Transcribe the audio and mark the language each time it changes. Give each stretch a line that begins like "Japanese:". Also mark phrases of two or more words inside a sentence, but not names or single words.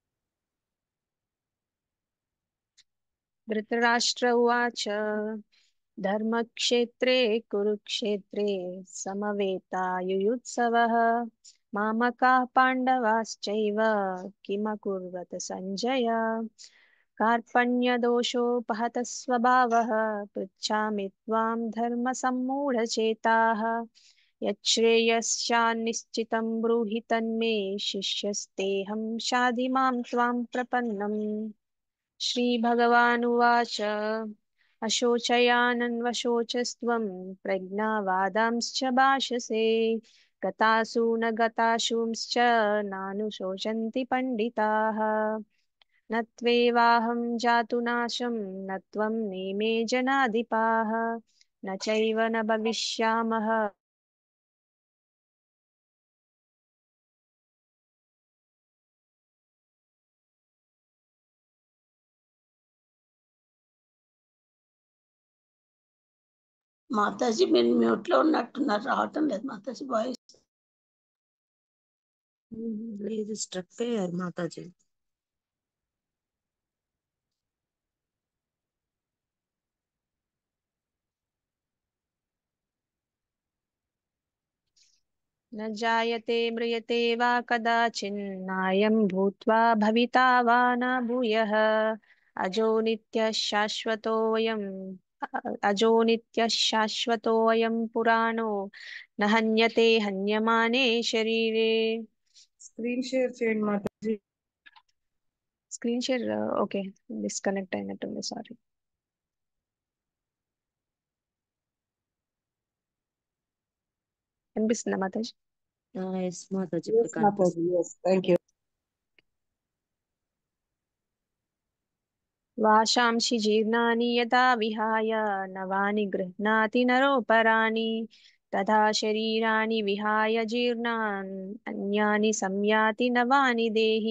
Telugu: ధృతరాష్ట్ర ఉవాచ ధర్మక్షేత్రే కురుక్షేత్రే సమవేతాయుయుత్సవః మామకాః పాండవాశ్చైవ కిమకుర్వత సంజయ కార్పణ్యదోషోపహతः స్వభావः పృచ్ఛామి త్వాం ధర్మసమ్మూఢచేతాः యచ్ఛ్రేయస్యాన్నిశ్చితం బ్రూహి తన్మే శిష్యస్తేహం షాధి మాం త్వాం ప్రపన్నం.
Sanskrit: श्रीभगवानुवाच अशोचयानन्वशोचस्त्वं प्रज्ञावादांश्च भाषसे गतासु न गताशूंश्च नानुशोचन्ति पण्डिताः न त्वेवाहं जातु नाशं न त्वं नेमे जनाधिपाः न चैव न भविष्यामः.
Telugu: మాతాజీ మీరు మ్యూట్ లో ఉన్నట్టున్నారు, రావటం లేదు మాతాజీ వాయిస్. లేదు, స్ట్రక్ అయ్యారు మాతాజీ.
Sanskrit: न जायते म्रियते वा कदाचिन्नायं भूत्वा भविता वा न भूयः अजो नित्यः शाश्वतोऽयं पुराणो न हन्यते हन्यमाने शरीरे.
English: screen share
Telugu: చేయండి మాతాజీ.
English: screen share okay, disconnect
Telugu: అయినట్టుంది, సారీ. కనిపిస్తుందా మాతాజీ? ఎస్ మాతాజీ, ఇప్పుడు ఎస్ మాతాజీ, కనిపిస్తుంది.
English: yes, thank you.
Sanskrit: वाशांसि जीर्णानि यदा विहाय नवानि गृह्णाति नरोपराणि तथा शरीराणि विहाय जीर्णान् अन्यानि संयाति नवानि देहि.